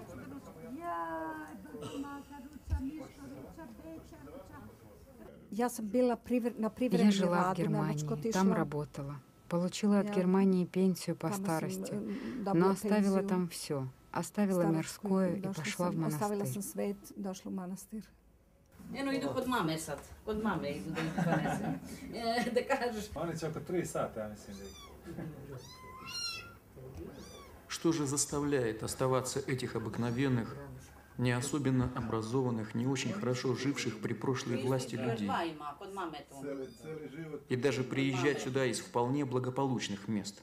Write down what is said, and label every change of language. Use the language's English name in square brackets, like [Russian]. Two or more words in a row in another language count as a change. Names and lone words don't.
[Russian] Я жила в Германии, там работала. Получила от Германии пенсию по старости, но оставила там все. Оставила мирское и пошла в монастырь. [Serbian] Eno idu kod mame sad. Kod mame idu da ih ponesem. Da kažeš... Oni će oko 3 sata, ja mislim da ih... [Russian] Что же заставляет оставаться этих обыкновенных, не особенно образованных, не очень хорошо живших при прошлой власти людей? И даже приезжать сюда из вполне благополучных мест.